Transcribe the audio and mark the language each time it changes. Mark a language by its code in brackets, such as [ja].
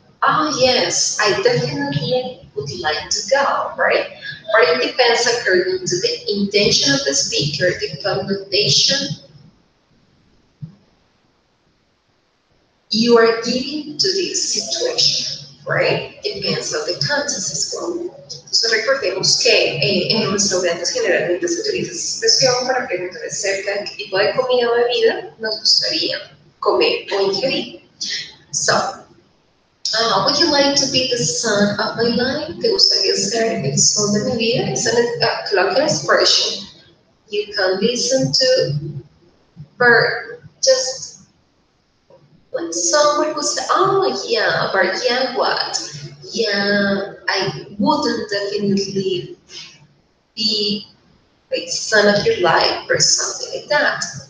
[en] Oh, yes, I definitely would like to go, right? But it depends according to the intention of the speaker, the connotation you are giving to this situation, right? Depends on the context as well. [es] Entonces recordemos que en los restaurantes generalmente se utiliza esa expresión para preguntar acerca de qué tipo de comida o bebida nos gustaría comer o ingerir. [en] So, would you like to be the sun of my life? [es] ¿Te gustaría ser el sol de mi vida? [en] It's a colloquial expression you can listen to, but just when someone would say, oh yeah, but yeah what? Yeah, I wouldn't definitely be like son of your life or something like that.